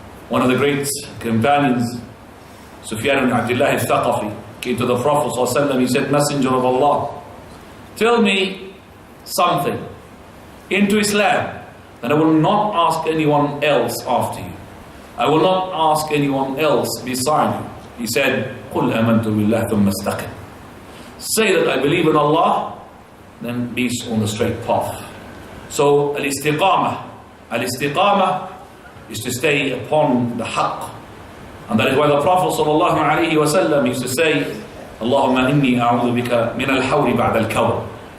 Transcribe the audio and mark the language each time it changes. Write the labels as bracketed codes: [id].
[en] One of the great companions, Sufyan ibn Abdullah al-Thaqafi, came to the Prophet ﷺ. He said, Messenger of Allah, tell me something into Islam that I will not ask anyone else after you. I will not ask anyone else beside you. He said, [ar] قُلْ أَمَنْتُ بِاللَّهِ ثُمَّ اسْتَقِمْ. [en] Say that I believe in Allah, then be on the straight path. So, al-istiqamah. Al-istiqamah is to stay upon the haqq. And that is why the Prophet ﷺ used to say, [ar] Allahumma inni a'udhu bika min al-hawri ba'da al-kawr.